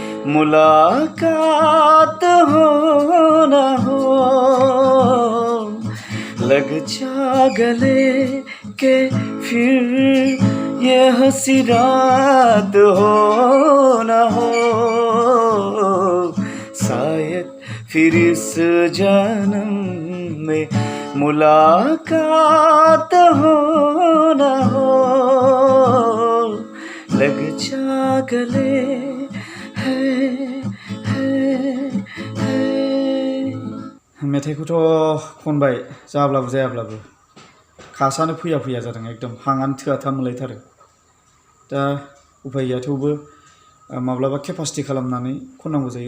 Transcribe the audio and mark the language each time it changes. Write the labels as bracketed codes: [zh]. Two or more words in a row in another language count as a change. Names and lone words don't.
[hi] मुलाकात हो न हो, लग जा गले के फिर ये हंसी रात हो न हो, शायद फिर इस जन्म में मुलाकात हो न हो, लग जा गले [brx] मेथाइखौथ' खनबाय जाब्लाबो जायाब्लाबो खासानो फैया फैया जादों, एकदम हांआनो थोआथा मोनलायथारो। दा उफाय गैया, थेवबो माब्लाबा केपासिटि खालामनानै खननांगौ जायो।